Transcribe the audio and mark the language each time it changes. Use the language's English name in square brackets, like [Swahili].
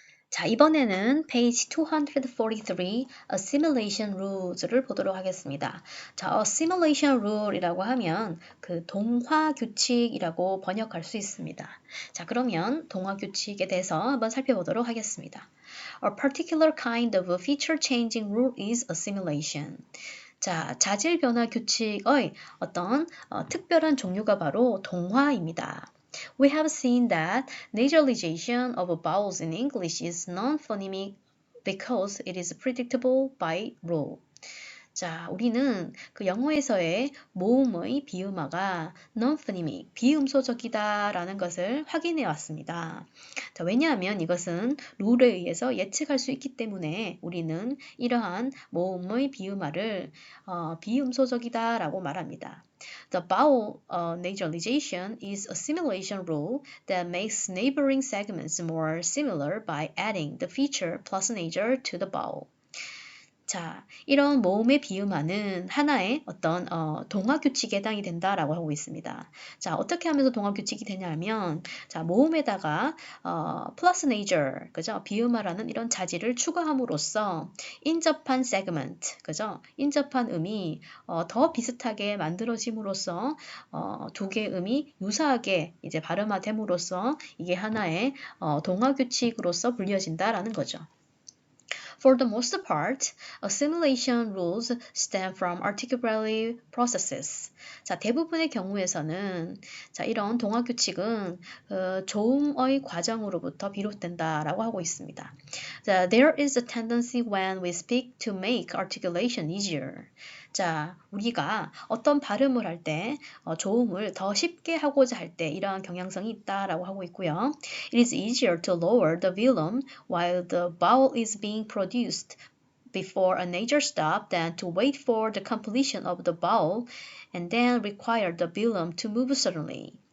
[Korean] 자, 이번에는 page 243 assimilation rules를 보도록 하겠습니다. 자, assimilation rule이라고 하면 그 동화 규칙이라고 번역할 수 있습니다. 자, 그러면 동화 규칙에 대해서 한번 살펴보도록 하겠습니다. [English] A particular kind of feature changing rule is assimilation. [Korean] 자, 자질 변화 규칙의 어떤 특별한 종류가 바로 동화입니다. [English] We have seen that nasalization of vowels in English is non-phonemic because it is predictable by rule. [Korean] 자, 우리는 그 영어에서의 모음의 비음화가 non-phonemic, 비음소적이다라는 것을 확인해 왔습니다. 자, 왜냐하면 이것은 룰에 의해서 예측할 수 있기 때문에 우리는 이러한 모음의 비음화를 비음소적이다라고 말합니다. [English] The vowel nasalization is a simulation rule that makes neighboring segments more similar by adding the feature plus nasal to the vowel. [Korean] 자, 이런 모음의 비음화는 하나의 어떤 동화 규칙에 해당이 된다라고 하고 있습니다. 자, 어떻게 하면서 동화 규칙이 되냐면, 자, 모음에다가 플러스 네이저, 그죠? 비음화라는 이런 자질을 추가함으로써 인접한 세그먼트, 그죠? 인접한 음이 더 비슷하게 만들어짐으로써 두 개의 음이 유사하게 이제 발음화됨으로써 이게 하나의 동화 규칙으로서 불려진다라는 거죠. [English] For the most part, assimilation rules stem from articulatory processes. [Korean] 자, 대부분의 경우에서는 자, 이런 동화 규칙은 조음의 과정으로부터 비롯된다라고 하고 있습니다. [English] 자, there is a tendency when we speak to make articulation easier. [Korean] 자, 우리가 어떤 발음을 할 때 조음을 더 쉽게 하고자 할 때 이러한 경향성이 있다라고 하고 있고요. [English] It is easier to lower the velum while the vowel is being produced before a nasal stop than to wait for the completion of the vowel and then require the velum to move suddenly.